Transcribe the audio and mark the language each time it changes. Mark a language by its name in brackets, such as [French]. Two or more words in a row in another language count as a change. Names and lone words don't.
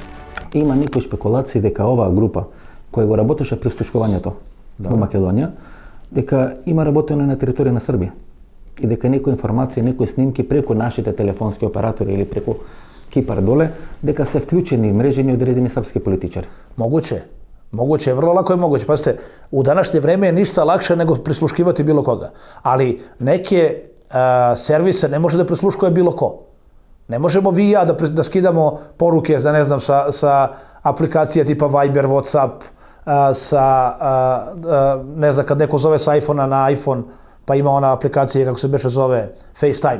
[Macedonian] Има некои спекулации дека оваа група која го работеше прислушкувањето во Македонија, дека има работено на територија на Србија и дека некои информации, некои снимки преку нашите телефонски оператори или преку Кипар доле, дека се вклучени мрежени одредени српски политичари. [Serbian] Moguće. Moguće, vrlo lako je moguće. Pazite, u današnje vreme je ništa lakše nego prisluškivati bilo koga. Ali neke servise ne može da prisluškuje bilo ko. Ne možemo vi i ja da skidamo poruke za, ne znam, sa aplikacije tipa Viber, Whatsapp, ne znam, kad neko zove sa iPhone-a na iPhone, pa ima ona aplikacija, kako se beše zove, FaceTime.